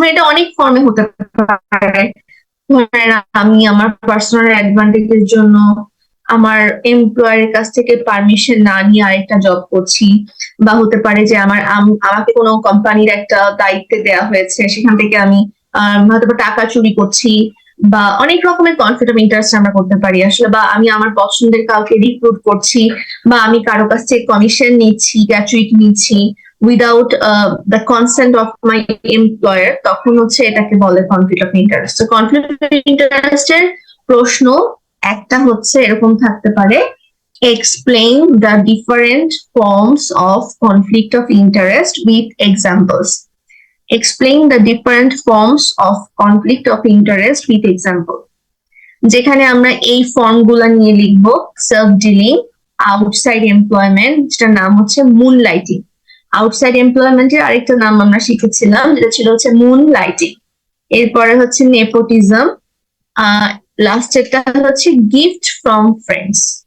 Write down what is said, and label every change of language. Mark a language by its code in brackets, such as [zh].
[bn] মানে এটা অনেক ফর্মে হতে পারে। ধরেন আমি আমার পার্সোনাল অ্যাডভান্টেজের জন্য আমার এমপ্লয়ারের কাছ থেকে পারমিশন না নিয়ে আরেকটা জব করছি, বা হতে পারে যে আমাকে কোনো কোম্পানির একটা দায়িত্বে দেওয়া হয়েছে, সেখান থেকে আমি হয়তো টাকা চুরি করছি, বা অনেক রকমের কনফ্লিক্ট অফ ইন্টারেস্ট আমরা করতে পারি আসলে। বা আমি আমার পছন্দের কাউকে রিক্রুট করছি, বা আমি কারো কাছ থেকে কমিশন নিচ্ছি, গ্র্যাচুইটি নিচ্ছি [en] without the consent of my employer, [bn] তখন হচ্ছে এটাকে বলে conflict of interest. Conflict of ইন্টারেস্টের প্রশ্ন একটা হচ্ছে এরকম থাকতে পারে, [en] explain the different forms of conflict of interest with examples. Explain the different forms of conflict of interest with example. [bn] যেখানে আমরা এই ফর্মগুলা নিয়ে লিখবো, সেলফ ডিলিং, আউটসাইড এমপ্লয়মেন্ট, যেটার নাম হচ্ছে মুনলাইটিং, আউটসাইড এমপ্লয়মেন্টের আরেকটা নাম আমরা শিখেছিলাম, যেটা ছিল হচ্ছে মুন লাইটিং। এরপরে হচ্ছে নেপোটিজম, লাস্টেরটা হচ্ছে গিফট ফ্রম ফ্রেন্ডস।